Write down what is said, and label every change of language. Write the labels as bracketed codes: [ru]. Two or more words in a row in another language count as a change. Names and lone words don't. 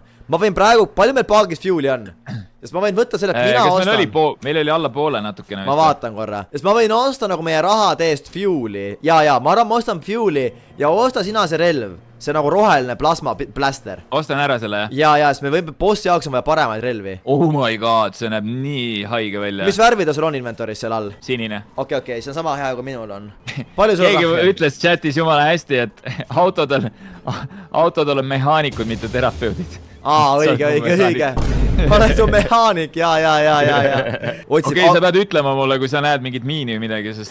[et] Ma võin praegu, palju meil paagis fuel'i on? Sest ma võin võtta selle, et mina ostan. Meil oli alla poole natukene. Ma vaatan korra. Sest ma võin osta nagu meie rahade eest fuel'i. Ja, ma arvan, ma ostan fuel'i ja osta sina see relv. See nagu roheline [en] plasma blaster. [et] Ostan ära selle. Ja, sest me võime bossi jaoks on vaja paremaid relvi. [en] Oh my god, [et] see näeb nii haige välja. Mis värvi ta sul on inventoris seal all? Sinine. Okei, see on sama hea kui minul on. Palju sul on? Keegi ütles chatis jumala hästi, et autodel on mehaanikud, mitte terapeudid. Õige. Ma olen su mehaanik, ja. Okei, sa pead ütlema mulle, kui sa näed mingit miini või midagi, sest...